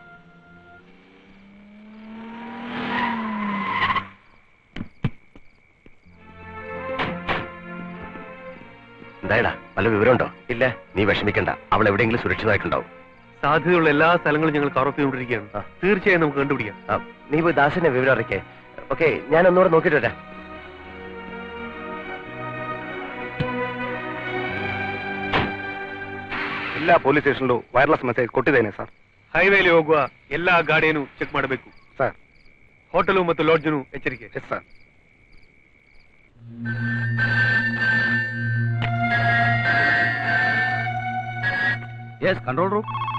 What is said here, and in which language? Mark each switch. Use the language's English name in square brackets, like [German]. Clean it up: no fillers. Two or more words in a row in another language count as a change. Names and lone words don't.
[Malayalam] എന്തായടാ വല്ല വിവരമുണ്ടോ? ഇല്ല. നീ വിഷമിക്കണ്ട, അവൾ എവിടെയെങ്കിലും സുരക്ഷിതമായിട്ടുണ്ടാവും. സാധ്യതയുള്ള എല്ലാ സ്ഥലങ്ങളും ഞങ്ങൾ കവർ ചെയ്തുകൊണ്ടിരിക്കുകയാണ്. തീർച്ചയായും നമുക്ക് കണ്ടുപിടിക്കാം. നീ പോയി ദാസിനെ വിവരം അറിയിക്കേ. ഓക്കെ, ഞാൻ ഒന്നുകൂടെ നോക്കിയിട്ട് വരാം. [Kannada] ಎಲ್ಲ [English] police station wireless message [Kannada] ಕೊಟ್ಟಿದ್ದೇನೆ ಸರ್. ಹೈವೇಲಿ ಹೋಗುವ ಎಲ್ಲಾ ಗಾಡಿಯನ್ನು ಚೆಕ್ ಮಾಡಬೇಕು ಸರ್. ಹೋಟೆಲು ಮತ್ತು ಲಾಡ್ಜನು ಎಚ್ಚರಿಕೆ. [English] Yes sir. Yes control room.